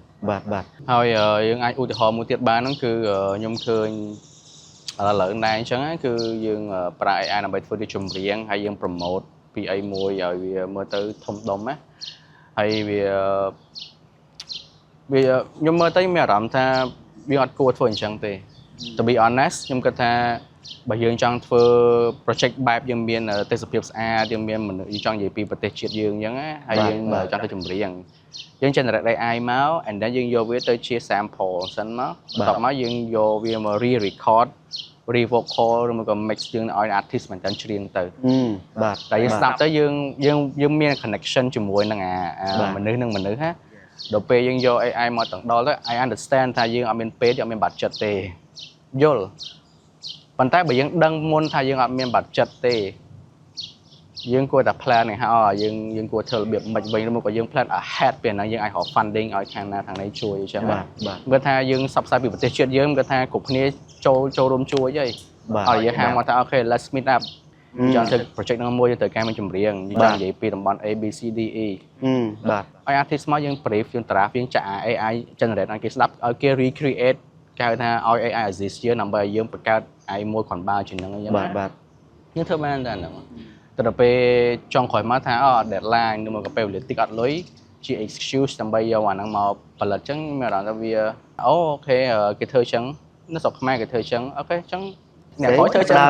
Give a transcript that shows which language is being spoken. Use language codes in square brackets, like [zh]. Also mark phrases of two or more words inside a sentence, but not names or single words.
[km] បាទ ហើយយើងអាចឧទាហរណ៍មួយទៀតបានហ្នឹងគឺខ្ញុំឃើញឥឡូវដែរអញ្ចឹងគឺយើងប្រើ AI ដើម្បីធ្វើជាចម្រៀងហើយយើង promote ពីអីមួយឲ្យវាមើលទៅធំដុំណាហើយវា ខ្ញុំមើលទៅមានអារម្មណ៍ថាវាអត់គួរធ្វើអញ្ចឹងទេ [en] to be honest [km] ខ្ញុំគិតថាបើយើងចង់ធ្វើ project បែបយើងមានទេសភាពស្អាតយើងមានមនុស្សយើងចង់និយាយពីប្រទេសជាតិយើងអញ្ចឹងណាហើយយើងចង់ធ្វើចម្រៀងយើង [en] generate AI [km] មក [en] and then [km] យើងយកវាទៅជា sample សិនមកបន្ទាប់មកយើងយកវាមក [en] re-record re-vocal [km] ឬមកក៏ mix យើងឲ្យ artist មែនតើច្រៀងទៅ បាទ តែយើងស្ដាប់ទៅយើងមាន connection ជាមួយនឹងមនុស្សនឹងមនុស្សណាដល់ពេលយើងយក AI មកទាំងដល់ទៅ [en] I understand [km] ថាយើងអត់មានពេលអត់មាន budget ទេយល់ប៉ុន្តែបើយើងដឹងមុនថាយើងអត់មាន budget ទេយើងគួរតែ plan ឲ្យយើងគួរធ្វើរបៀបមិនវិញឬមកក៏យើង [en] plan ahead [km] ពេលហ្នឹងយើងអាចរក funding ឲ្យខាងណាខាងនេះជួយអញ្ចឹងបាទគាត់ថាយើងសបផ្សាយពីប្រទេសជាតិយើងគាត់ថាគ្រប់គ្នាចូលរួមជួយអីឲ្យយើងហាមមកថាអូខេ [en] let's meet up [km] ចង់ធ្វើ project ហ្នឹងមួយទៅការមានចម្រៀងយើងនិយាយពីតំបន់ A B C D E បាទ ឲ្យ artist មកយើង brief យើង draft យើងចាក់ [en] AI generate [km] ឲ្យគេស្ដាប់ឲ្យគេ recreate គេហៅថាឲ្យ [en] AI assist [km] យើងដើម្បីឲ្យយើងបង្កើត AI មួយគ្រាន់បើជាងហ្នឹងអញ្ចឹង បាទ យើងធ្វើបានតែហ្នឹងទៅដល់ពេលចង់ក្រោយមកថាdeadline ឬមកក៏ពេលវេលាតិចអត់លុយជា excuse ដើម្បីយកអាហ្នឹងមកផលិតអញ្ចឹងមានអារម្មណ៍ថាវាអូខេគេធ្វើអញ្ចឹងនៅស្រុកខ្មែរគេធ្វើអញ្ចឹងអូខេអញ្ចឹងអ្នកខ້ອຍធ្វើអញ្ចឹង